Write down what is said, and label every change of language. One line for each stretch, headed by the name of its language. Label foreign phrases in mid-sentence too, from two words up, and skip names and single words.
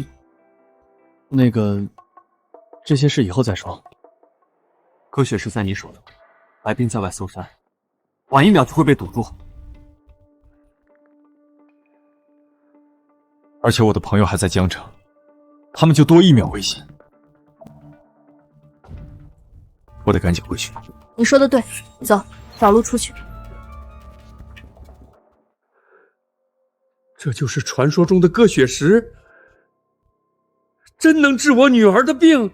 Chinese: 那個，這些事以後再說。柯雪是在你手的，白冰在外搜山，晚一秒就會被堵住。而且我的朋友還在江城，他們就多一秒危險。我得趕緊回去。你說的對，走，找路出去。這就是傳說中的鴿血石，真能治我女兒的病。